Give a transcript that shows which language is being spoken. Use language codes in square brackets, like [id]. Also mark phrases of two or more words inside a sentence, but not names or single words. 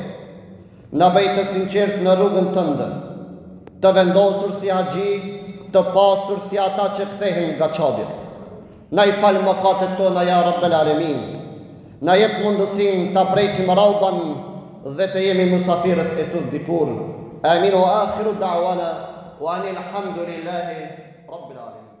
[sq] Na bëj të sinqert në rrugën tënde, të vendosur si haxhi, të pasur si ata që kthehen nga çabja. Na i fal mëkatet tona [ar] يا رب العالمين. [sq] Na jep mundësinë ta prekim rauban dhe të jemi mysafirët e tu dikur. [ar] آمين وآخر دعوانا وأن الحمد لله رب العالمين.